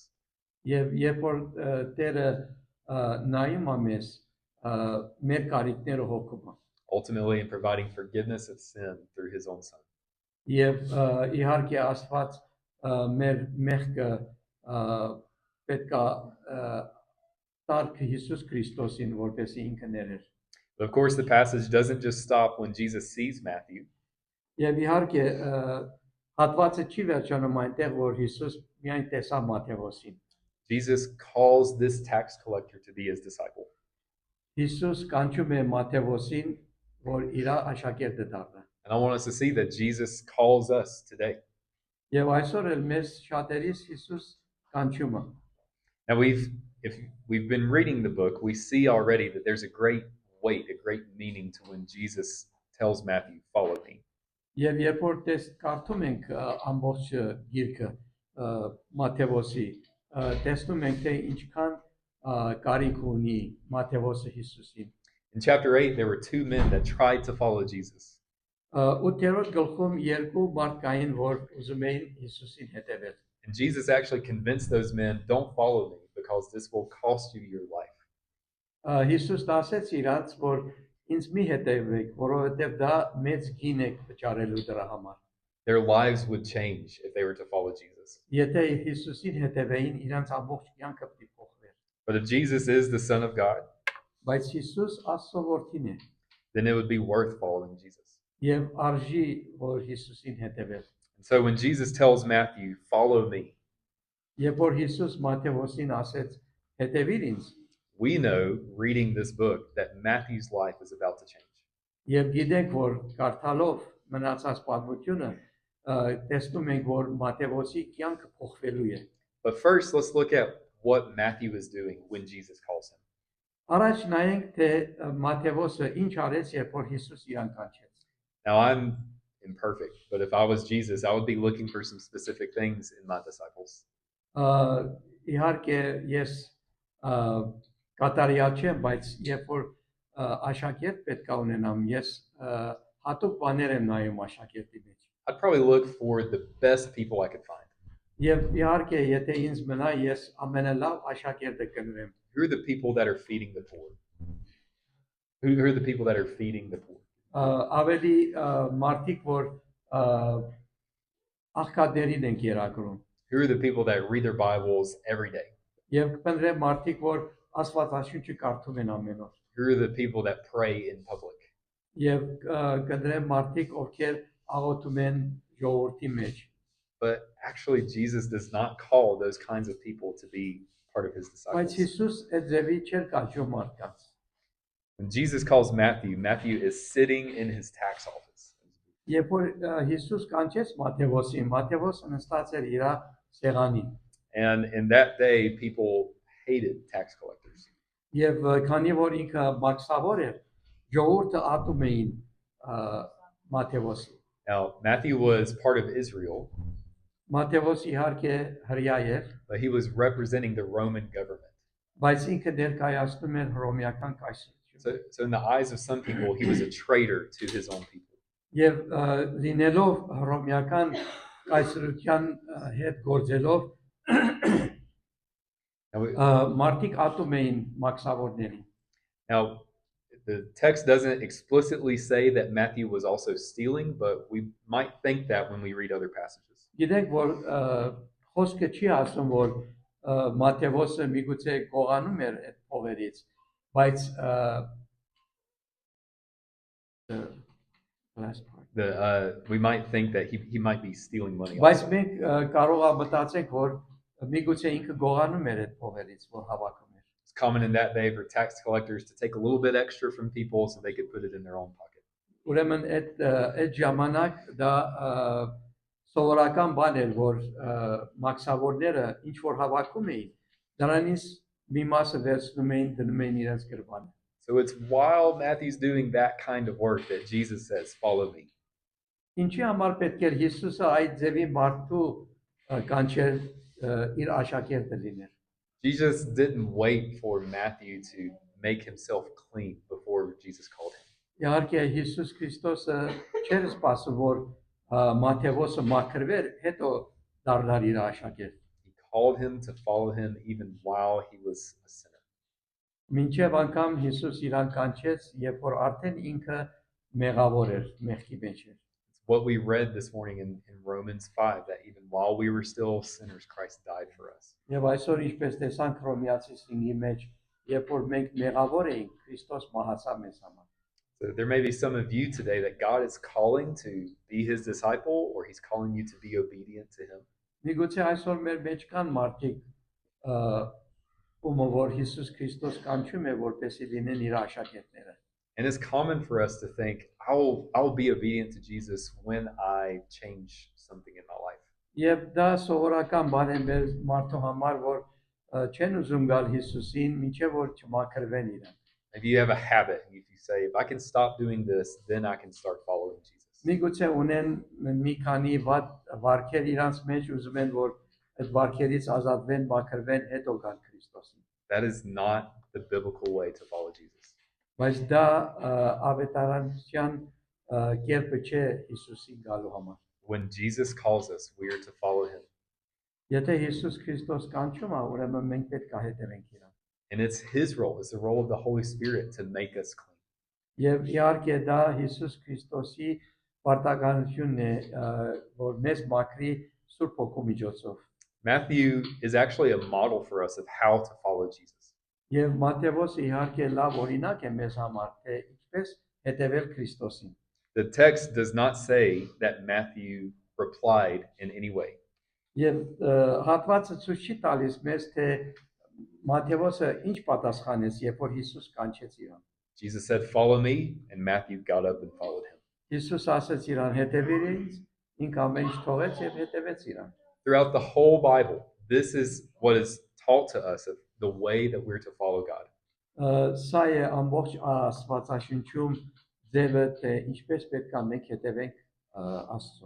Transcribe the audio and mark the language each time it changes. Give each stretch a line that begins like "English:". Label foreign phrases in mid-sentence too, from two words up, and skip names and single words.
Armenian: Եվ երբ որ Տերը նայում է մեզ, մեր կարիքները հոգում է։
English: Ultimately in providing forgiveness of sin through his own son.
Armenian: Եվ իհարկե Աստված մեր մեղքը պետք է տարք Հիսուս Քրիստոսին որպեսզի ինքը ներեր։
English: But of course the passage doesn't just stop when Jesus sees Matthew.
Armenian: Եվ իհարկե հատվածը չի վերջանում այնտեղ որ Հիսուս միայն տեսա Մատթեոսին։
English: Jesus calls this tax collector to be his disciple.
Armenian: Հիսուս կանչում է Մատթեոսին որ իր աշակերտը դառնա։
English: And I want us to see that Jesus calls us today.
Armenian: Եվ այսօր էլ մեզ շատերիս Հիսուս կանչում է։
English: Now if we've been reading the book, we see already that there's a great weight, a great meaning to when Jesus tells Matthew, "Follow me."
Armenian: Եվ երբ որ կարդում ենք ամբողջ գիրքը Մատթեոսի, տեսնում ենք թե ինչքան կարիք ունի Մատթեոսը Հիսուսին։
English: In chapter 8, there were two men that tried to follow Jesus.
Armenian: 8-րդ գլխում երկու մարդ կային, որ ուզում էին Հիսուսին հետևել։
English: And Jesus actually convinced those men, "Don't follow me because this will cost you your life."
Armenian: Հիսուսն ասեց իրանց, որ ինձ մի հետևեք, որովհետև դա մեծ գին եք վճարելու դրա համար։
English: Their lives would change if they were to follow Jesus.
Armenian: Եթե Հիսուսին հետևեին, իրանց ամբողջ կյանքը պիտի փոխվեր։
English: But if Jesus is the Son of God,
Armenian: Բայց Հիսուս Աստծո որդին է,
English: then it would be worth following Jesus.
Armenian: եւ արժի որ Հիսուսին հետևել։
English: And so when Jesus tells Matthew, "Follow me,"
Armenian: Երբ որ Հիսուս Մատթեոսին ասեց. հետևիր ինձ,
English: we know, reading this book, that Matthew's life is about to change.
Armenian: եւ գիտենք, որ կարդալով մնացած պատմությունը տեսնում ենք, որ Մատթեոսի կյանքը փոխվելու է։
English: But first, let's look at what Matthew is doing when Jesus calls him.
Armenian: Առաջ նայենք, թե Մատթեոսը ինչ արեց, երբ որ Հիսուս իրան կանչեց։
English: Now, I'm imperfect, but if I was Jesus, I would be looking for some specific things in my disciples.
Armenian: Իհարկե ես կատարյալ չեմ, բայց երբ որ աշակերտ պետք է ունենամ, ես հատուկ բաներ եմ նայում աշակերտի մեջ։
English: I'd probably look for the best people I could find.
Armenian: Եվ իհարկե, եթե ինձ մնա, ես ամենալավ աշակերտը կնվեմ։
English: Who are the people that are feeding the poor? Who are the people that are feeding the poor?
Armenian: Ավելի մարդիկ, որ աղքատներին են կերակրում։
English: Who are the people that read their Bibles every day?
Armenian: Եվ կպնդրեմ մարդիկ, որ Աստվածաշունչը կարդում են ամեն օր։
English: Who are the people that pray in public?
Armenian: Եվ կդրեմ մարդիկ, ովքեր աղոթում են ժողովրդի մեջ։
English: But actually, Jesus does not call those kinds of people to be part of his
Armenian: Բայց
English: disciples.
Armenian: Հիսուս այդ ձևի չէր կանչում մարդկանց։
English: When Jesus calls Matthew, Matthew is sitting in his tax office.
Armenian: Երբ որ Հիսուս կանչեց Մատթեոսին, Մատթեոսը նստած էր իր սեղանին։
English: And in that day, people hated tax collectors.
Armenian: Եվ քանի որ ինքը մաքսավոր էր, ժողովուրդը ատում էին Մատթեոսին։
English: Now, Matthew was part of Israel,
Armenian: Մատթեոս իհարկե հրյա էր,
English: but he was representing the Roman government.
Armenian: բայց ինքը ներկայացնում էր հռոմեական կայսրությունը։
English: So in the eyes of some people, he was a traitor to his own people.
Armenian: Եվ լինելով հռոմեական կայսրության հետ գործելով
English: Now,
Armenian: մարդիկ ատում էին մաքսավորներին։
English: now, the text doesn't explicitly say that Matthew was also stealing, but we might think that when we read other passages.
Armenian: Գիտենք, որ խոսքը չի ասում, որ Մատթեոսը միգուցե գողանում էր այդ փողերից, բայց
English: We might think that he might be stealing money.
Armenian: Բայց
English: Also.
Armenian: մենք կարող է մտածենք, որ միգուցե ինքը գողանում էր այդ փողերից, որ հավաքում էր։
English: It's common in that day for tax collectors to take a little bit extra from people so they could put it in their own pocket.
Armenian: Ուրեմն այդ ժամանակ դա սովորական բան էր, որ մաքսավորները ինչ որ հավաքում էին, դրանից մի մասը վերցնում էին, դնում էին իրենց գրպանը։
English: So it's while Matthew's doing that kind of work that Jesus says, "Follow me."
Armenian: Ինչի համար պետք էր Հիսուսը այդ ձևի մարդու կանչեր իր աշակերտը լիներ։
English: Jesus didn't wait for Matthew to make himself clean before Jesus called him.
Armenian: Իհարկե Հիսուս Քրիստոսը չէր սպասում, որ Մատթեոսը մաքրվեր, հետո դառնար իր աշակերտ։
English: He called him to follow him even while he was a sinner.
Armenian: Մինչև անգամ Հիսուս իրան կանչեց, երբ որ արդեն ինքը մեղավոր էր, մեղքի մեջ էր։
English: It's what we read this morning in Romans 5, that even while we were still sinners, Christ died for us.
Armenian: Եվ այսօր ինչպես տեսանք Հռոմեացիս 5-ի մեջ, երբ որ մենք մեղավոր էինք, Քրիստոս մահացավ մեզ համար։
English: So there may be some of you today that God is calling to be his disciple, or he's calling you to be obedient to him.
Armenian: Միգուցե այսօր մեր մեջ կան մարդիկ, ում որ Հիսուս Քրիստոս կանչում է, որպեսզի լինեն իր աշակերտները։
English: And it's common for us to think, I'll be obedient to Jesus when I change something in my life.
Armenian: Եվ դա սովորական բան է մեր մարդու համար, որ չեն ուզում գալ Հիսուսին, մինչև որ չմաքրվեն իրեն։
English: Maybe you have a habit, and if you say, if I can stop doing this, then I can start following Jesus.
Armenian: Միգուցե ունեն մի քանի վատ վարքեր իրանց մեջ, ուզում են որ այդ վարքերից ազատվեն, մաքրվեն, հետո գան Քրիստոսին։
English: That is not the biblical way to follow Jesus.
Armenian: Բայց դա ավետարանության կերպը չէ Հիսուսին գալու համար։
English: When Jesus calls us, we are to follow him.
Armenian: Եթե Հիսուս Քրիստոս կանչում է, ուրեմն մենք պետք է հետևենք իրան։
English: And it's his role, it's the role of the Holy Spirit to make us clean.
Armenian: Եվ իհարկե դա Հիսուս Քրիստոսի պարտականությունն է, որ մեզ մաքրի Սուրբ Հոգու միջոցով։
English: Matthew is actually a model for us of how to follow Jesus.
Armenian: Եվ Մատթեոսը իհարկե լավ օրինակ է մեզ համար, թե ինչպես հետևել Քրիստոսին։
English: The text does not say that Matthew replied in any way.
Armenian: Եվ հատվածը ցույց չի տալիս մեզ, թե Մատթեոսը ինչ պատասխանեց, երբ որ Հիսուս կանչեց իրան։
English: Jesus said, "Follow me," and Matthew got up and followed him.
Armenian: Հիսուս ասեց իրան հետևիր ինձ, ինքը ամեն ինչ թողեց եւ հետևեց իրան։
English: Throughout the whole Bible, this is what is taught to us of the way that we're to follow God.
Armenian: Սա է ամբողջ Աստվածաշնչում ձևը, թե ինչպես պետք է մենք հետևենք Աստծուն։